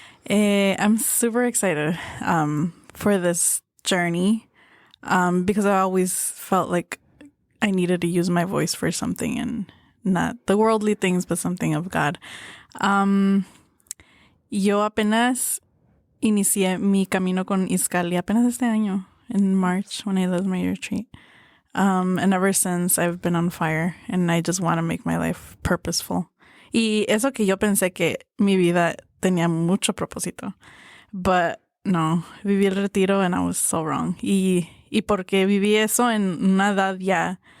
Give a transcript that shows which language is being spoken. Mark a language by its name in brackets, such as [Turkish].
[English] I'm super excited for this journey because I always felt like I needed to use my voice for something and not the worldly things, but something of God. [Spanish] Yo apenas inicié mi camino con Iskali apenas este año, [English] in March, when I led my retreat. And ever since, I've been on fire, and I just want to make my life purposeful. [Spanish] Y eso que yo pensé que mi vida tenía mucho propósito. [English] But no, [Spanish] viví el retiro [English] and I was so wrong. [Spanish] Y porque viví eso en una edad ya...